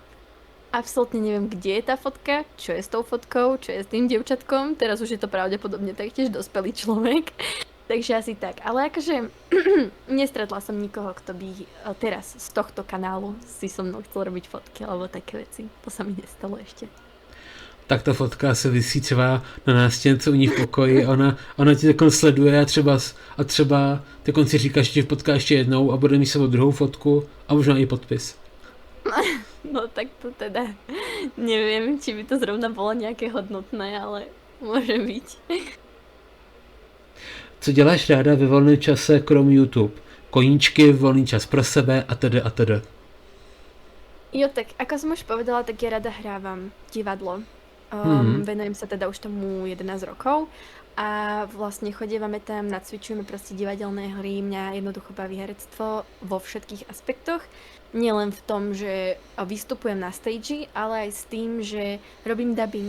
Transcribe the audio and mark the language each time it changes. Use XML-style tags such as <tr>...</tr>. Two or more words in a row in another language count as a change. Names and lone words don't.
<sk>Absolútne neviem, kde je tá fotka, čo je s tou fotkou, čo je s tým dievčatkom. Teraz už je to pravdepodobne taktiež dospelý človek. Takže asi tak. Ale akože nestretla som nikoho, kto by teraz z tohto kanálu si so mnou chcel robiť fotky alebo také veci. To sa mi nestalo ešte.</sk> <cs>Tak ta fotka se visí třeba na nástěnce u ní v pokoji, ona ti takhle sleduje a třeba ty konci říkáš, že ti potká ještě jednou a bude mít sebou druhou fotku a možná i podpis.</cs> <sk>No tak to teda neviem, či by to zrovna bolo nejaké hodnotné, ale môže byť.</sk> <cs>Co děláš ráda ve volném čase krom YouTube? Koníčky, volný čas pro sebe a tedy a tedy. Jo,</cs> <sk>tak ako som už povedala, tak ja rada hrávam divadlo. Venujem sa teda už tomu 11 rokov a vlastne chodievame tam, nacvičujeme proste divadelné hry, mňa jednoducho baví herectvo vo všetkých aspektoch. Nielen v tom, že vystupujem na stage, ale aj s tým, že robím dubbing.</sk>